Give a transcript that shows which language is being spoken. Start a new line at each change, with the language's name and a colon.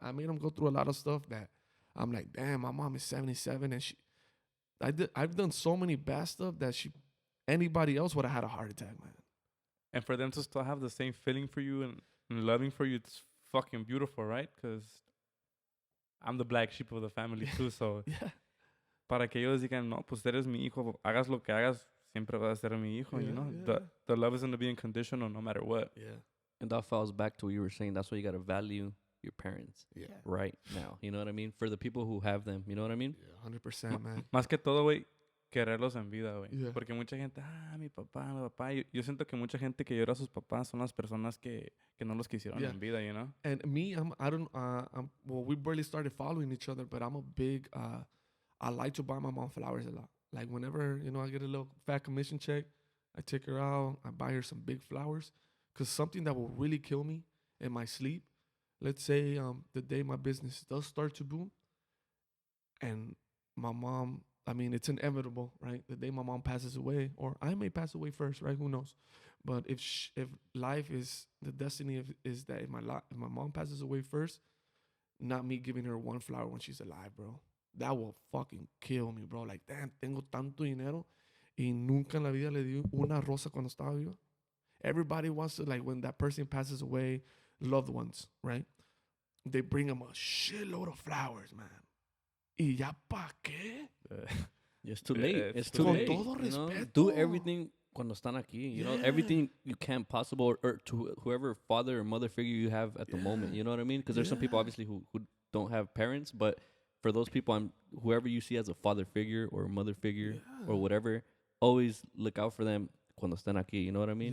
English: I made them go through a lot of stuff that I'm like, damn, my mom is 77 and I've done so many bad stuff that anybody else would have had a heart attack, man. And for them to still have the same feeling for you and loving for you, it's fucking beautiful, right? Because I'm the black sheep of the family too, so Yeah.
Spanish: para que ellos digan, no, pues eres mi hijo, hagas lo que hagas, siempre vas a ser mi hijo, you
English: Yeah, know? yeah. The love is going to be unconditional no matter what. Yeah. And that falls back to what you were saying. That's why you got to value your parents Yeah. right now. You know what I mean? For the people who have them. You know what I mean? Yeah, 100%, man.
Spanish: Más que todo, güey, quererlos en vida, güey.
English: Yeah.
Spanish: Porque mucha gente, mi papá, mi papá. Yo siento que mucha gente que llora a sus papás son las personas que no los quisieron
English: Yeah.
Spanish: en vida,
English: you know? And me, well, we barely started following each other, but I'm a big, I like to buy my mom flowers a lot. Like whenever, you know, I get a little fat commission check, I take her out, I buy her some big flowers. Because something that will really kill me in my sleep, let's say the day my business does start to boom, and my mom, I mean, it's inevitable, right? The day my mom passes away, or I may pass away first, right? Who knows? But if life is the destiny is that if my mom passes away first, not me giving her one flower when she's alive, bro. That will fucking kill me, bro. Like, damn,
Spanish: tengo tanto dinero y nunca en la vida le di una rosa cuando estaba viva.
English: Everybody wants to, like, when that person passes away, loved ones, right? They bring them a shitload of flowers, man.
Spanish: ¿Y ya pa' qué?
English: It's too late. It's too
Spanish: Con
English: late.
Spanish: todo
English: You know?
Spanish: respeto.
English: Do everything
Spanish: cuando están aquí.
English: You know, Yeah. everything you can possible, or to whoever father or mother figure you have at the moment. You know what I mean? Because there's some people obviously who don't have parents, but for those people, whoever you see as a father figure or a mother figure or whatever, always look out for them
Spanish: cuando están aquí.
English: You know what I mean?